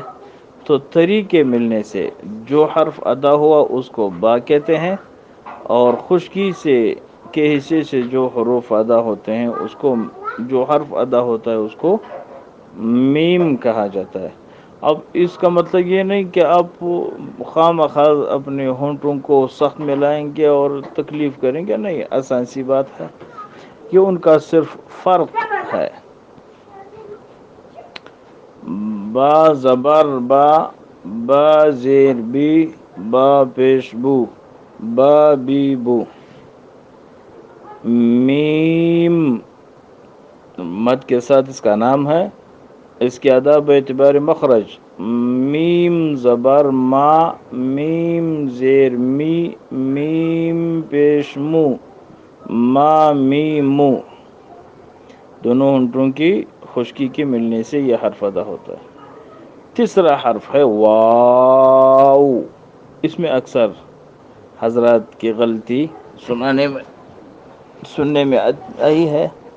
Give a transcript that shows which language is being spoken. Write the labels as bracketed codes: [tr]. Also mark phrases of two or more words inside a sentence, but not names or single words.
[ur] تو تری کے ملنے سے جو حرف ادا ہوا اس کو با کہتے ہیں، اور خشکی کے حصے سے جو حروف ادا ہوتے ہیں اس کو، جو حرف ادا ہوتا ہے اس کو میم کہا جاتا ہے۔ اب اس کا مطلب یہ نہیں کہ آپ خواہ مخواہ اپنے ہونٹوں کو سخت میں لائیں گے اور تکلیف کریں گے، نہیں، آسان سی بات ہے، یہ ان کا صرف فرق ہے۔ با زبر با، با زیر بی، با پیش بو، با بی بو۔ میم مد کے ساتھ اس کا نام ہے، اس کی ادا باعتبار مخرج میم زبر ما، میم زیر می، میم پیش مو، ما می مو۔ دونوں ہونٹوں کی خشکی کے ملنے سے یہ حرف ادا ہوتا ہے۔ تیسرا حرف ہے واو۔ اس میں اکثر حضرات کی غلطی سننے میں آئی ہے۔